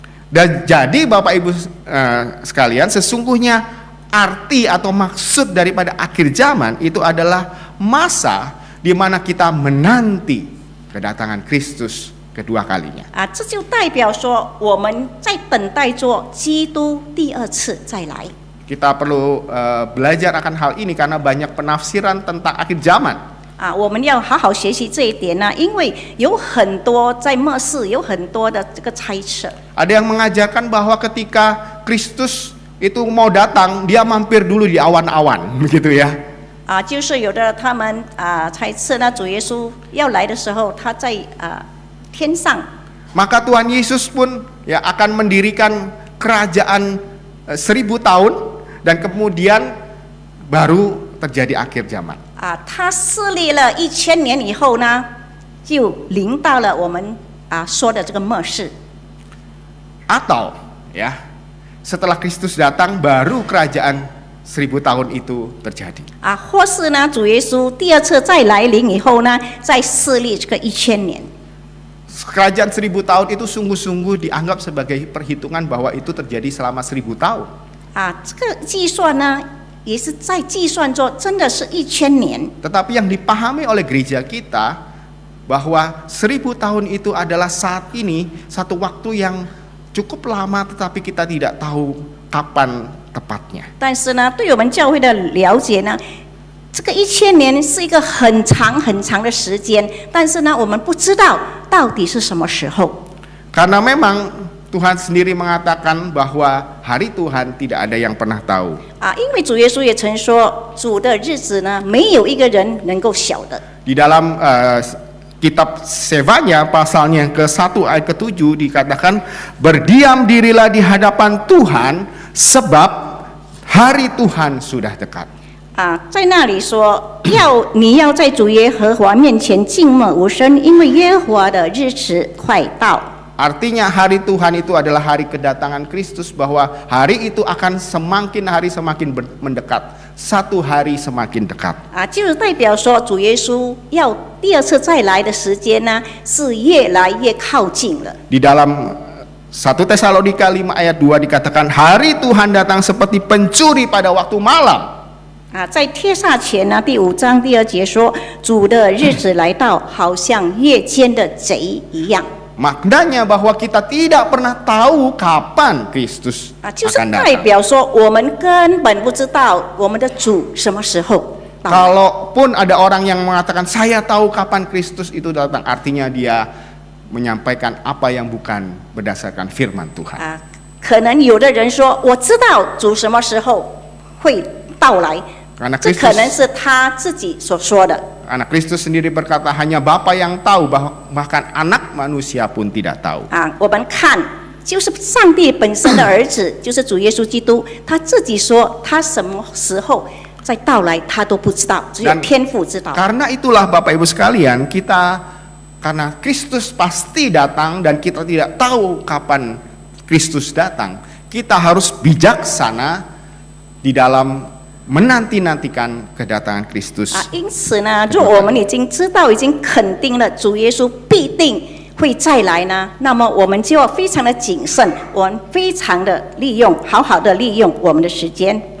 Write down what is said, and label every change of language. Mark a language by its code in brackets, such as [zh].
[id] Dan jadi Bapak Ibu sekalian, sesungguhnya arti atau maksud daripada akhir zaman itu adalah masa di mana kita menanti kedatangan Kristus kedua kalinya. [zh] 这就代表说我们在等待着基督第二次再来。 [id] Kita perlu belajar akan hal ini karena banyak penafsiran tentang akhir zaman. [zh] 我们要好好学习这一点呢，因为有很多在末世有很多的这个猜测。 [id] Ada yang mengajarkan bahwa ketika Kristus itu mau datang, dia mampir dulu di awan-awan, begitu ya. [zh] 就是有的他们猜测呢，主耶稣要来的时候，他在天上。 [id] Maka Tuhan Yesus pun ya akan mendirikan kerajaan 1000 tahun dan kemudian baru terjadi akhir zaman. [zh] 他设立了1000年以后呢，就临到了我们说的这个末世。 [id] Atau ya setelah Kristus datang baru kerajaan 1000 tahun itu terjadi. [zh] 或是呢，主耶稣第二次再来临以后呢，再设立这个1000年。 [id] Kerajaan 1000 tahun itu sungguh-sungguh dianggap sebagai perhitungan bahwa itu terjadi selama 1000 tahun. [zh] 这个计算呢，也是在计算着真的是1000年。 [id] Tetapi yang dipahami oleh gereja kita bahwa 1000 tahun itu adalah saat ini satu waktu yang cukup lama, tetapi kita tidak tahu kapan tepatnya. [zh] 但是呢，对我们教会的了解呢，这个1000年是一个很长很长的时间，但是呢，我们不知道到底是什么时候。 [id] Karena memang Tuhan sendiri mengatakan bahwa hari Tuhan tidak ada yang pernah tahu. [zh] 因为主耶稣也曾说，主的日子呢，没有一个人能够晓得。 [id] Di dalam kitab Sefanya pasalnya ke-1 ayat ke-7 dikatakan, berdiam dirilah di hadapan Tuhan sebab hari Tuhan sudah dekat. [zh] 在那里说，你要在主耶和华面前静默无声，因为耶和华的日子快到。 [id] Artinya hari Tuhan itu adalah hari kedatangan Kristus, bahwa hari itu akan semakin hari semakin mendekat, satu hari semakin dekat. [zh] 就是代表说主耶稣要第二次再来的时间呢，是越来越靠近了。 [id] Di dalam 1 Tesalonika 5 ayat 2 dikatakan, hari Tuhan datang seperti pencuri pada waktu malam. [zh] 在帖撒前呢第5章第2节说，主的日子来到，好像夜间的贼一样。 [id] Maknanya bahwa kita tidak pernah tahu kapan Kristus [zh] 就是 [id] akan [zh] 代 [id] datang. [zh] 表说我们根本不知道我们的主什么时候到来。 [id] Kalaupun ada orang yang mengatakan saya tahu kapan Kristus itu datang, artinya dia menyampaikan apa yang bukan berdasarkan firman Tuhan. [zh] 可能有的人说我知道主什么时候会到来， [id] Karena [zh] 这可能 [id] Kristus, [zh] 是他自己所说的。 [id] anak Kristus sendiri berkata hanya Bapa yang tahu, bahkan anak manusia pun tidak tahu. [zh] 我们看就是上帝本身的儿子，就是主耶稣基督，他自己说他什么时候再到来，他都不知道，只有天父知道。 [id] Karena itulah Bapak Ibu sekalian, karena Kristus pasti datang dan kita tidak tahu kapan Kristus datang, kita harus bijaksana di dalam menanti-nantikan kedatangan Kristus. [zh] 因此呢，若我们已经知道、已经肯定了主耶稣必定会再来呢，那么我们就要非常的谨慎，我们非常的好好的利用我们的时间。